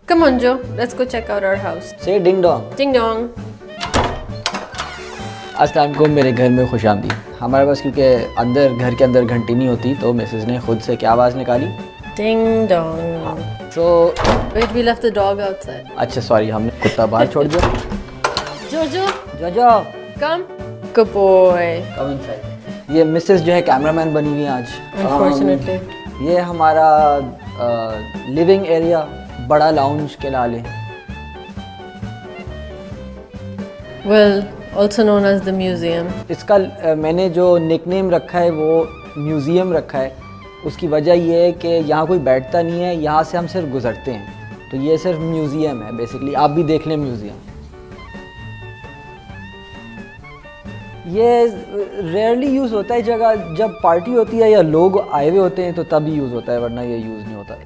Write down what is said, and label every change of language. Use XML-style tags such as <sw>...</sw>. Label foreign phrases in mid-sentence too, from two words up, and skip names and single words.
<en>Come on, Joe. Let's go check out our house. Say ding dong. Ding dong.</en> <hi>अस्सलाम वालेकुम, मेरे घर में खुश आमदीद। हमारे पास क्योंकि अंदर घर के अंदर घंटी नहीं होती तो मिसेस ने खुद से क्या आवाज़ निकाली?</hi> <en>Ding dong. So Wait, we left the dog outside.</en> <hi>अच्छा सॉरी, हमने कुत्ता बाहर छोड़ दिया।</hi> <en>Jojo, जोजो come. Good boy. come inside.</en> <hi>ये मिसेस जो है कैमरामैन बनी हुई है आज।</hi> <en>Unfortunately.</en> <hi>ये हमारा</hi> <en>living area,</en> <hi>बड़ा लाउंज के लाले।</hi> <en>Well, also known as the museum.</en> <hi>इसका मैंने जो निकनेम रखा है वो म्यूज़ियम रखा है। उसकी वजह ये है कि यहाँ कोई बैठता नहीं है, यहाँ से हम सिर्फ गुज़रते हैं, तो ये सिर्फ म्यूज़ियम है बेसिकली। आप भी देख लें म्यूज़ियम। ये</hi> <en>rarely use</en> <hi>होता है जगह जब पार्टी होती है या लोग आए हुए होते हैं तो तभी यूज़ होता है, वरना ये यूज़ नहीं होता।</hi>